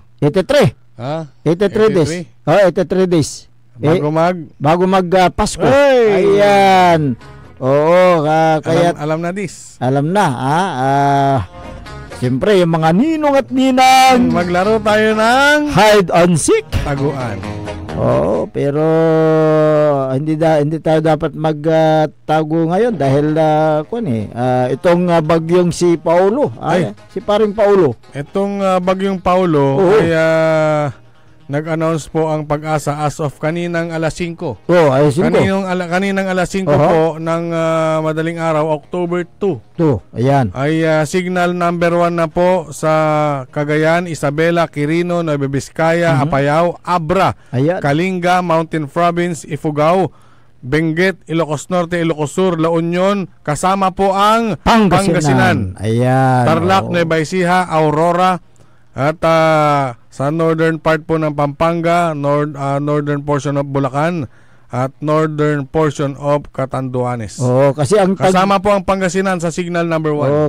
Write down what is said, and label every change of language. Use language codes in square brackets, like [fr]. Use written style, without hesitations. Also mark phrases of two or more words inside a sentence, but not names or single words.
[tl] 83. 83 days. 83 days. Bago mag Pasko. Hey! Ayan. Oo, kaya alam na this. Alam na, siyempre, yung mga ninong at ninang, maglaro tayo ng [en] hide and seek. [tl] Taguan. Oo, pero hindi tayo dapat magtago ngayon dahil itong bagyong si Paulo, si paring Paulo. Itong bagyong Paulo ay nag-announce po ang Pag-asa [en] as of [tl] kaninang alas 5. Alas 5. Kaninang alas 5 po ng madaling araw, October 2. Ayan. Ay signal number 1 na po sa Cagayan, Isabela, Quirino, Nueva Vizcaya, Apayao, Abra, Ayan. Kalinga, Mountain Province, Ifugao, Benguet, Ilocos Norte, Ilocos Sur, La Union, kasama po ang Pangasinan. Ayan. Tarlac, Nueva Ecija, Aurora, at sa [en] northern part [tl] po ng Pampanga, [en] northern portion of Bulacan, [tl] at [en] northern portion of Catanduanes. [tl] Kasi kasama po ang Pangasinan sa signal number 1.